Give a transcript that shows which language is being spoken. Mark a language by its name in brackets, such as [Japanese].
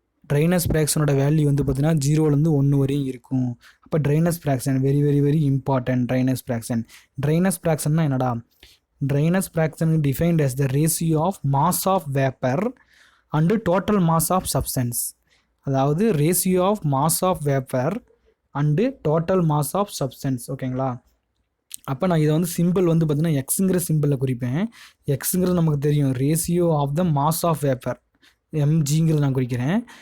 [Tamil] Dryness ஃப்ராக்ஷனோட value வந்து பார்த்தீங்கன்னா 0லேருந்து 1 வரையும் இருக்கும். அப்போ dryness fraction very very very important. Dryness ஃப்ராக்ஷன்னா என்னடா? [English] Dryness fraction defined as the ratio of mass of vapor and total mass of substance. [Tamil] அதாவது [English] Ratio of mass of vapour and total mass of substance. [Tamil] ஓகேங்களா? அப்போ நான் இதை வந்து simple வந்து பார்த்தீங்கன்னா எக்ஸுங்கிற சிம்பிளில் குறிப்பேன். எக்ஸுங்கிறது நமக்கு தெரியும், [English] ratio of the mass of vapour, [Tamil] எம்ஜிங்கிறது நான் குறிக்கிறேன்.